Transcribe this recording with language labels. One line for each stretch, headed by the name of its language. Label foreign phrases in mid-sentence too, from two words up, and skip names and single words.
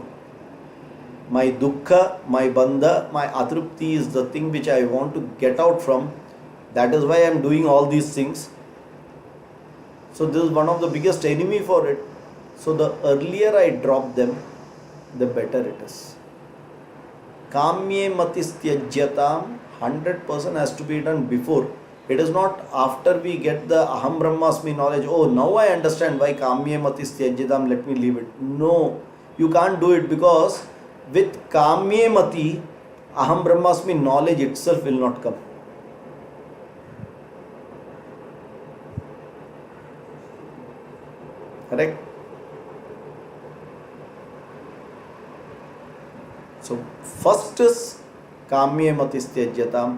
English: My dukkha, my bandha, my atrupti is the thing which I want to get out from. That is why I am doing all these things. So this is one of the biggest enemy for it. So the earlier I drop them, the better it is.
Sanskrit: काम्ये मतिस्त्यज्यताम्,
English: 100% has to be done before. It is not after we get the
Sanskrit: अहं ब्रह्मास्मि
English: knowledge, oh now I understand why
Sanskrit: काम्ये मतिस्त्यज्यताम्,
English: let me leave it. No, you can't do it, because with
Sanskrit: काम्ये मति, अहं ब्रह्मास्मि
English: knowledge itself will not come. Correct? So first is
Sanskrit: काम्ये मतिस्त्यज्यताम्.